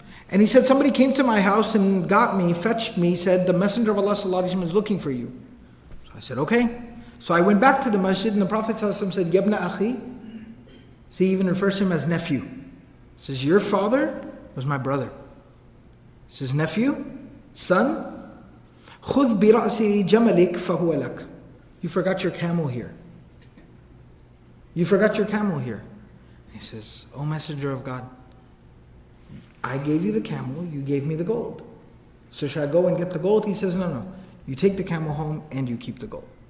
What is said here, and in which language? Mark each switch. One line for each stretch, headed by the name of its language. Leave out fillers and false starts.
English: And he said, somebody came to my house and got me, fetched me, said, the Messenger of Allah ﷺ is looking for you. So I said, okay. So I went back to the masjid and the Prophet ﷺ said,
Arabic: Yabna akhi.
English: See, he even refers to him as nephew. He says, your father was my brother. He says, nephew, son,
Arabic: خُذْ بِرَأْسِ جَمَلِكَ فَهُوَ لَكَ.
English: You forgot your camel here. You forgot your camel here. He says, O Messenger of God, I gave you the camel, you gave me the gold. So should I go and get the gold? He says, no. You take the camel home and you keep the gold.